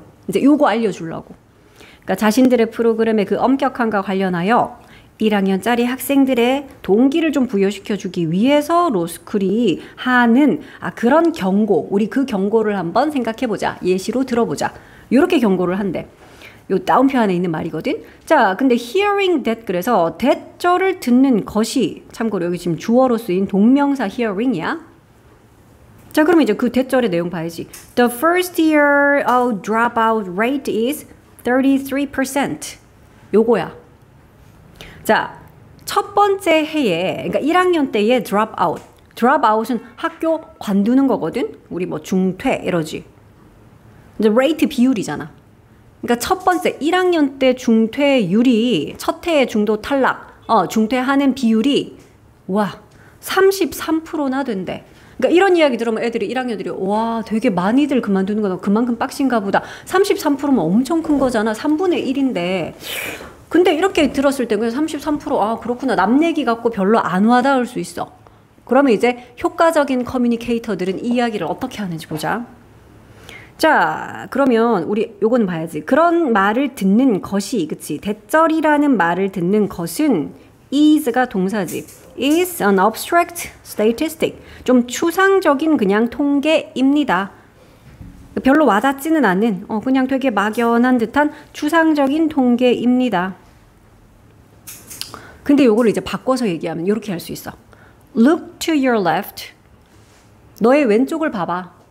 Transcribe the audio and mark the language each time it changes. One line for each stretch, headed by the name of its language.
Korean: 이제 요거 알려주려고. 그러니까 자신들의 프로그램의 그 엄격함과 관련하여 1학년짜리 학생들의 동기를 좀 부여시켜주기 위해서 로스쿨이 하는 그런 경고, 우리 그 경고를 한번 생각해보자. 예시로 들어보자. 이렇게 경고를 한대. 요 다운표 안에 있는 말이거든. 자, 근데
English: hearing that
Korean: 그래서 that절을 듣는 것이 참고로 여기 지금 주어로 쓰인 동명사 hearing이야. 자, 그러면 이제 그 that절의 내용 봐야지.
English: The first year dropout rate is 33%.
Korean: 요거야. 자, 첫 번째 해에, 그러니까 1학년 때의 dropout. dropout은 학교 관두는 거거든. 우리 뭐 중퇴 이러지. 이제 rate 비율이잖아. 그러니까 첫 번째 1학년 때 중퇴율이 첫 해에 중도 탈락, 중퇴하는 비율이 와 33%나 된대. 그러니까 이런 이야기 들으면 애들이 1학년들이 와 되게 많이들 그만두는 거다. 그만큼 빡신가 보다. 33%면 엄청 큰 거잖아. 3분의 1인데. 근데 이렇게 들었을 때 그냥 33% 그렇구나. 남 얘기 갖고 별로 안 와닿을 수 있어. 그러면 이제 효과적인 커뮤니케이터들은 이 이야기를 어떻게 하는지 보자. 자, 그러면 우리 요거는 봐야지. 그런 말을 듣는 것이, 그치? 대절이라는 말을 듣는 것은 is가 동사지.
English: is an abstract statistic.
Korean: 좀 추상적인 그냥 통계입니다. 별로 와닿지는 않는, 그냥 되게 막연한 듯한 추상적인 통계입니다. 근데 요거를 이제 바꿔서 얘기하면 이렇게 할 수 있어.
English: Look to your left.
Korean: 너의 왼쪽을 봐봐.